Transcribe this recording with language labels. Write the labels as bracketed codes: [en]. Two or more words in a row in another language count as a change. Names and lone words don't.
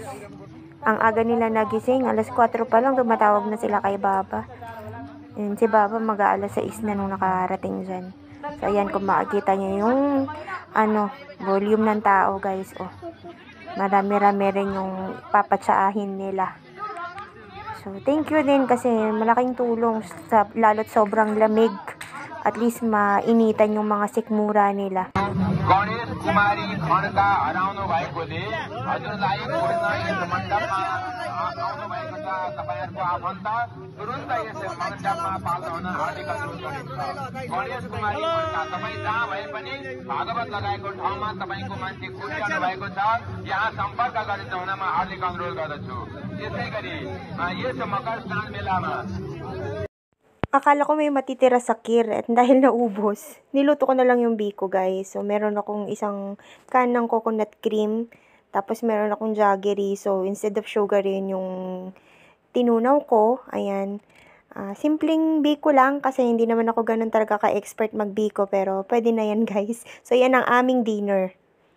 [tl] Ang aga nila nagising. Alas 4 pa lang. Tumatawag na sila kay Baba. And si Baba mag-aalas 6 na nung nakarating dyan. So, ayan. Kung makikita niyo yung volume ng tao guys. Oh. Marami-rami rin yung papatsaahin nila. So, [en] thank you [tl] din kasi malaking tulong lalo't sobrang lamig. At least mainitan yung mga sikmura nila. [ne] गणेश कुमारी खड्का हराउनु भएकोले हजुरलाई खोज्न यस मण्डपमा आउनु भएको छ। तपाईहरुको आफन्त तुरुन्त यस मण्डपमा पाल्न हुन हार्दिक अनुरोध गरिन्छ। गणेश कुमारी खड्का तपाई जहाँ भए पनि भागवत लगाएको ठाउँमा तपाईको मान्छे खोजिरहनु भएको छ। यहाँ सम्पर्क गरिन्छ हुन म हार्दिक अनुरोध गर्दछु। यसैगरी यस मकर स्नान मेलामा [tl] akala ko may matitira sa kheer at dahil naubos, niluto ko na lang yung biko guys. So, meron akong isang can ng [en] coconut cream. [tl] Tapos, meron akong jaggery. So, [en] instead of sugar [tl] yun yung tinunaw ko. Ayan. Simpleng biko lang kasi hindi naman ako ganun talaga ka-expert magbiko. Pero, pwede na yan guys. So, yan ang aming dinner.